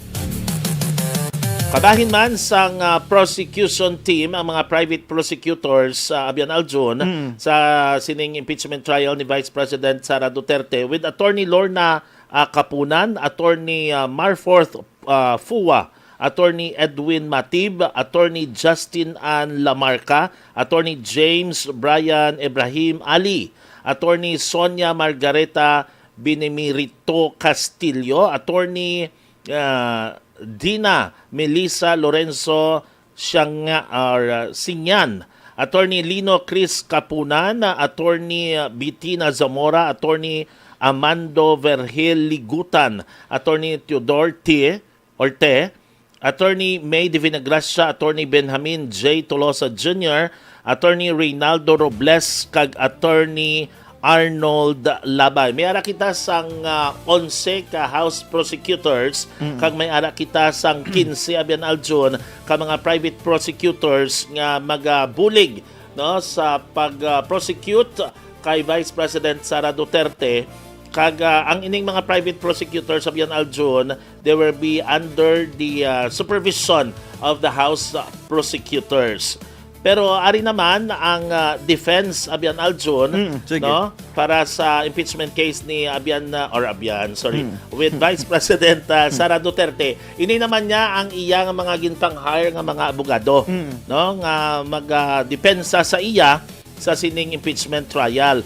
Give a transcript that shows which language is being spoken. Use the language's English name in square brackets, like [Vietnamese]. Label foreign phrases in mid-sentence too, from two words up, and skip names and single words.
[Hiligaynon] Kabahin man sang [English] prosecution team [Hiligaynon] ang mga [English] private prosecutors [Hiligaynon] Abian Aljun sa sining [English] impeachment trial [Hiligaynon] ni [English] Vice President [Hiligaynon] Sara Duterte [English] with Attorney [Hiligaynon] Lorna Kapunan, Attorney Marforth Fuwa, Attorney Edwin Matib, Attorney Justin Ann Lamarca, Attorney James Brian Ibrahim Ali, Attorney Sonia Margareta Benemirito Castillo, Attorney Dina Melissa Lorenzo Sinyan, Attorney Lino Chris Kapunan, Attorney Bettina Zamora, Attorney Amando Vergel Ligutan, Attorney Teodor Orte, Attorney May de Vinagracia, Attorney Benjamin J. Tolosa Jr., Attorney Reynaldo Robles, kag Attorney Arnold Labay. May ara kita sang 11 ka [English] House prosecutors, [Hiligaynon] kag may ara kita sang 15 Abian Aljun ka mga [English] private prosecutors [Hiligaynon] nga magabulig no sa pag-prosecute kay [English] Vice President [Hiligaynon] Sara Duterte. Kag ang ining mga [English] private prosecutors [Hiligaynon] Abian Aljun, [English] they will be under the supervision of the House prosecutors. [Hiligaynon] Pero ari naman ang defense Abian Aljun no para sa [English] impeachment case [Hiligaynon] ni [English] with Vice President [Hiligaynon] Sara Duterte. Ini naman niya ang iyang mga gintang-hire nga mga abogado no nga magdepensa sa iya sa sining [English] impeachment trial.